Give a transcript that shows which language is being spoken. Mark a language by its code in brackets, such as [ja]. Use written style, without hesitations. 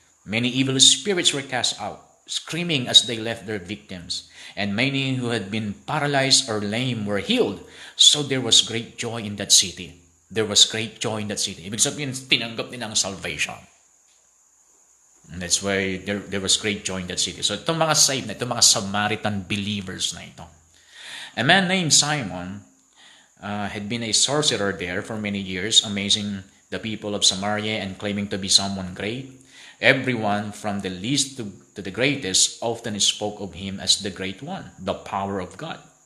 [en] Many evil spirits were cast out, screaming as they left their victims, and many who had been paralyzed or lame were healed. So there was great joy in that city. There was great joy in that city. [tl] Ibig sabihin, tinanggap nila ang salvation. [en] And that's why there was great joy in that city. [tl] So itong mga saved na, itong mga Samaritan believers na ito. [en] A man named Simon had been a sorcerer there for many years, amazing the people of Samaria and claiming to be someone great. Everyone from the least to the greatest often spoke of him as the great one, the power of God.